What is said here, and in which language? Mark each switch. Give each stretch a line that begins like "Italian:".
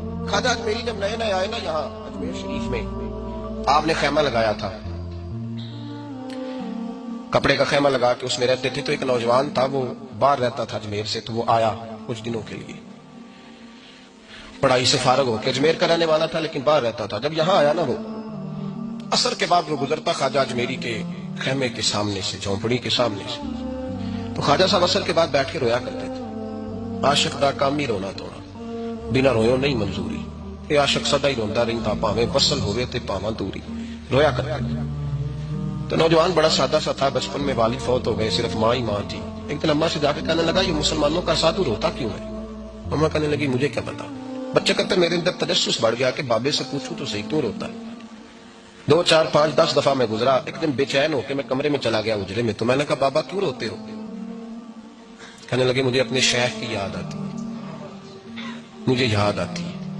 Urdu: خواجہ اجمیری جب نئے نئے آئے نا یہاں اجمیر شریف میں، آپ نے خیمہ لگایا تھا، کپڑے کا خیمہ لگا کے اس میں رہتے تھے. تو ایک نوجوان تھا، وہ باہر رہتا تھا اجمیر سے، تو وہ آیا کچھ دنوں کے لیے، پڑھائی سے فارغ ہو کے اجمیر کا رہنے والا تھا لیکن باہر رہتا تھا. جب یہاں آیا نا، وہ عصر کے بعد وہ گزرتا خواجہ اجمیری کے خیمے کے سامنے سے، جھونپڑی کے سامنے سے، تو خواجہ صاحب عصر کے بعد بیٹھ کے رویا کرتے تھے.
Punjabi: عاشق دا کام ہی رونا توڑا، بنا رویوں نہیں منظوری. یہ عاشق سدا ہی روندا رہندا، پاویں وصل ہوئے تے پاواں دوری.
Urdu: رویا کرتے تھے. تو نوجوان بڑا سادہ سا تھا. بچپن میں والد فوت ہو گئے، صرف ماں ہی ماں تھی. ایک دن اماں سے جا کے کہنے لگا یہ مسلمانوں کا سادھو روتا کیوں ہے؟ اماں کہنے لگی مجھے کیا پتا. بچے کہتے میرے اندر تجسس بڑھ گیا کہ بابے سے پوچھوں تو صحیح کیوں روتا ہے. 2 4 5 10 دفعہ میں گزرا. ایک دن بے چین ہو کے میں کمرے میں چلا گیا اجرے میں. تو میں نے کہا بابا کیوں روتے ہو؟ کہنے لگے مجھے اپنے شیخ کی یاد آتی ہے، مجھے یاد آتی ہے.